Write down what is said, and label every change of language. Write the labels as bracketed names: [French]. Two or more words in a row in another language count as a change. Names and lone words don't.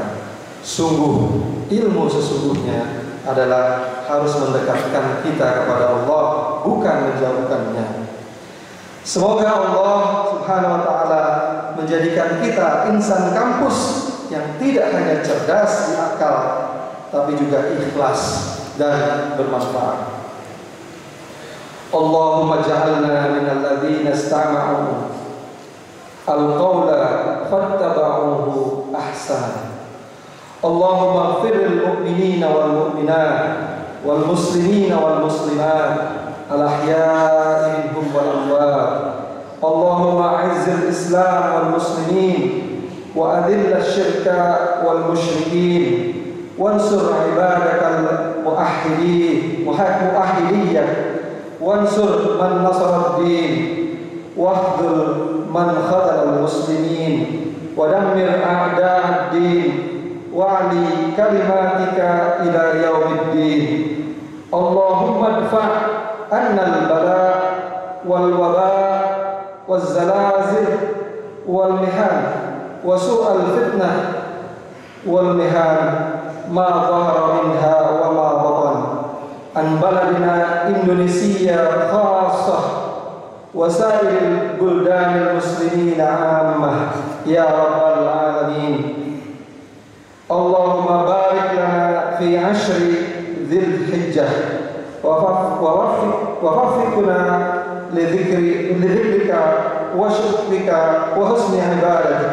[Indonesian] Sungguh ilmu sesungguhnya adalah harus mendekatkan kita kepada Allah, bukan menjauhkannya. Semoga Allah [Arabic] سبحانه وتعالى [Indonesian] menjadikan kita insan kampus yang tidak hanya cerdas di akal, tapi juga ikhlas dan bermanfaat. [Arabic] اللهم اجعلنا من الذين استمعوا القول فاتبعوا أحسنه. اللهم اغفر للمؤمنين والمؤمنات والمسلمين والمسلمات الأحياء منهم والأموات. اللهم أعز الإسلام والمسلمين وأذل الشرك والمشركين وانصر عبادك الموحدين وانصر من نصر الدين واخذل من خذل المسلمين ودمر أعداء الدين وأعل كلمتك إلى يوم الدين. اللهم ادفع عنا البلاء والوباء والزلازل والمحن وسوء الفتنة والمحن ما ظهر منها وما بطن عن بلدنا إندونيسيا خاصة وسائر البلدان المسلمين عامة يا رب العالمين. اللهم بارك لنا في عشر ذي الحجة ووفقنا لذكرك وشكرك وحسن عبادتك.